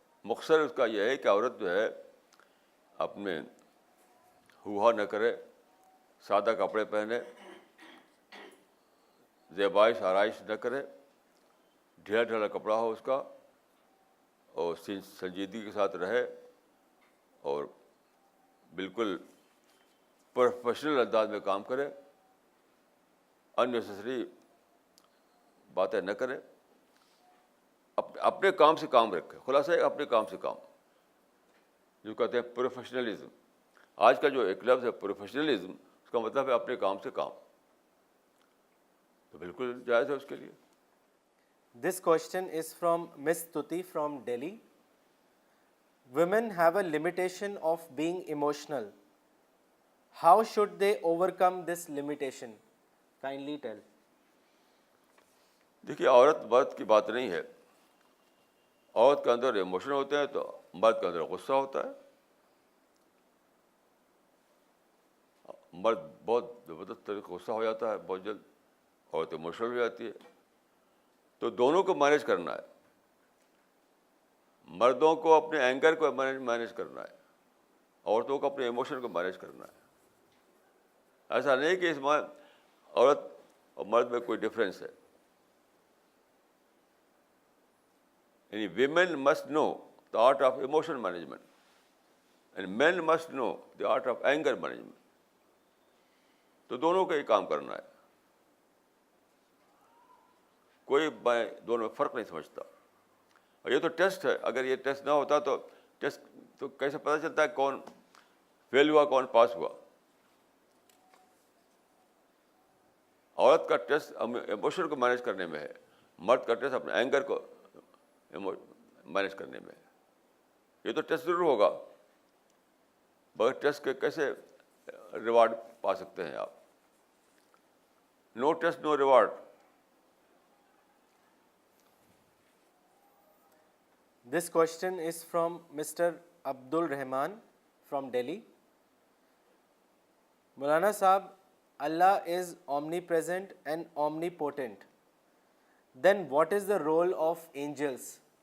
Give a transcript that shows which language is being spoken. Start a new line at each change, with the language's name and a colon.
Urdu: مختصر اس کا یہ ہے کہ عورت جو ہے اپنے ہوا نہ کرے، سادہ کپڑے پہنے، زیبائش آرائش نہ کرے، ڈھیلا ڈھالا کپڑا ہو اس کا، اور سنجیدگی کے ساتھ رہے، اور بالکل پروفیشنل انداز میں کام کرے، اننیسیسری باتیں نہ کرے، اپنے کام سے کام رکھے. خلاصہ ہے اپنے کام سے کام، جو کہتے ہیں پروفیشنلزم. آج کا جو ایک لفظ ہے پروفیشنلزم، اس کا مطلب ہے اپنے کام سے کام. تو بالکل جائز ہے اس کے لیے.
English: This question is from Miss Tuti from Delhi. Women have a limitation of being emotional. How should they overcome this limitation? Kindly tell.
Urdu: دیکھیے، عورت مرد کی بات نہیں ہے. عورت کے اندر ایموشن ہوتے ہیں تو مرد کے اندر غصہ ہوتا ہے. مرد بہت زبردست طریقے سے غصہ ہو جاتا ہے بہت جلد، عورت ایموشنل ہو جاتی ہے. تو دونوں کو مینیج کرنا ہے. مردوں کو اپنے اینگر کو مینیج کرنا ہے، عورتوں کو اپنے ایموشن کو مینیج کرنا ہے. ایسا نہیں کہ اس میں عورت اور مرد میں کوئی ڈفرینس ہے. یعنی
English: Women must know the art of emotion management and men must know the art of anger management.
Urdu: تو دونوں کا یہ کام کرنا ہے. کوئی میں دونوں میں فرق نہیں سمجھتا. اور یہ تو ٹیسٹ ہے. اگر یہ ٹیسٹ نہ ہوتا تو ٹیسٹ تو کیسے پتہ چلتا ہے کون فیل ہوا کون پاس ہوا. عورت کا ٹیسٹ ایموشن کو مینیج کرنے میں ہے، مرد کا ٹیسٹ اپنے اینگر کو مینیج کرنے میں ہے. یہ تو ٹیسٹ ضرور ہوگا، بغیر ٹیسٹ کے کیسے ریوارڈ پا سکتے ہیں آپ؟
English: No test no reward. This question is from Mr. Abdul Rahman from Delhi. Maulana Sahab, Allah is omnipresent and omnipotent. Then what is the role of angels?